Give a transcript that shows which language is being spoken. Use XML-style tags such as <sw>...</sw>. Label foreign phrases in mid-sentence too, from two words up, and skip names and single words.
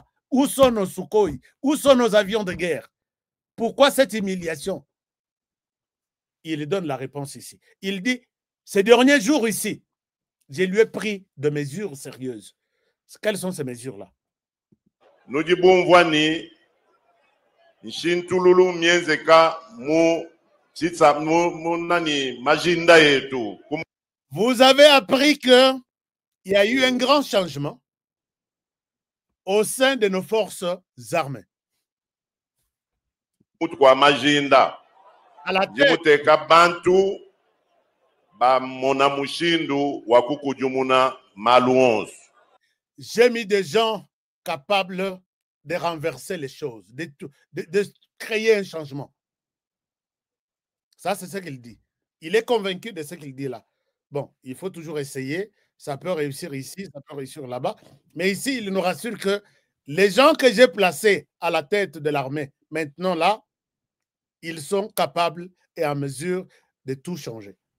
<fr>Où sont nos Sukhoi? Où sont nos avions de guerre? Pourquoi cette humiliation? Il donne la réponse ici. Il dit, ces derniers jours ici, je lui ai pris de mesures sérieuses. Quelles sont ces mesures-là? Nous disons,</fr> <lua>Nshintululu mienzeka mu titsa mu nani majinda yetu.</lua> <fr>Vous avez appris qu'il y a eu un grand changement au sein de nos forces armées.</fr> <lua>Mutwa majinda.</lua> <fr>À la tête.</fr> <lua>Jimuteka bantu ba mona mushindu wakukujumuna malu 11.</lua> <fr>J'ai mis des gens capables de renverser les choses, de créer un changement. Ça, c'est ce qu'il dit. Il est convaincu de ce qu'il dit là. Bon, il faut toujours essayer. Ça peut réussir ici, ça peut réussir là-bas. Mais ici, il nous rassure que les gens que j'ai placés à la tête de l'armée, maintenant là, ils sont capables et en mesure de tout changer.</fr>